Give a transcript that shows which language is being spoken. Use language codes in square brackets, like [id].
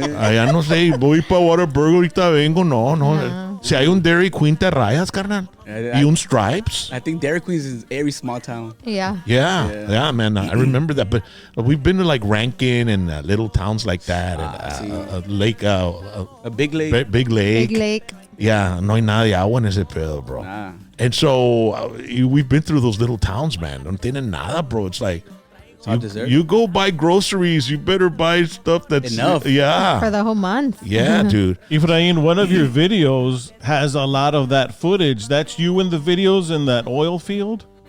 [es] Allá no sé, voy para Waterburg, ahorita vengo. No. Si hay un Dairy Queen, te rayas, carnal. [en] Yeah, [es] Y un Stripes. [en] I think Dairy Queen is every small town. Yeah. Yeah, man. I remember that. But we've been to like Rankin and little towns like that. [es] Sí. [en] And Lake, A big lake. Big Lake. Big lake. [es] Yeah, no hay nada de agua en ese pedo, bro. [en] Nah. And so we've been through those little towns, man. [es] No tienen nada, bro. [en] It's like all dessert. you go buy groceries, you better buy stuff that's Enough. For Yeah. the whole month. Yeah, dude. Efrain, one of your videos has a lot of that footage. That's you in the videos in that oil field.